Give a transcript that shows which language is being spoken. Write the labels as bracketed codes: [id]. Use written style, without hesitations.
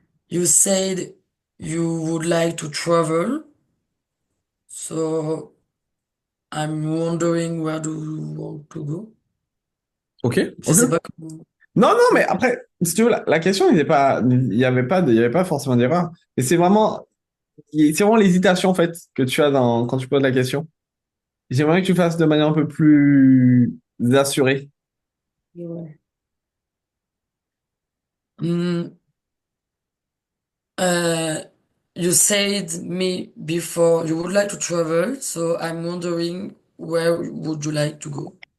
[en] You said you would like to travel, so I'm wondering where do you want to go? Ok, [fr] Je ok. sais pas comment. Non, non, mais après, si tu veux, la question n'était pas, il y avait pas forcément d'erreur. Et c'est vraiment l'hésitation, en fait, que tu as quand tu poses la question. J'aimerais que tu fasses de manière un peu plus assurée. Ouais. [en] Hmm, uh, you said me before you would like to travel, so I'm wondering where would you like to go?